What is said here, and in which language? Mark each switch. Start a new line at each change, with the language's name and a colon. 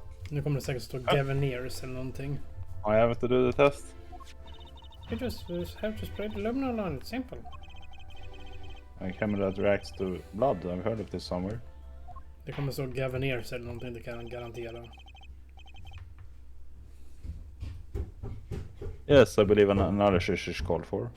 Swedish: Nu kommer det säkert stå Gaveneers eller någonting.
English: I have to do the test. You just have to spray the luminol on it, simple. A camera that reacts to blood, I've heard of this somewhere.
Swedish: Det kommer stå Gaveneers eller någonting, det kan jag garantera.
English: Yes, I believe an analysis is called for.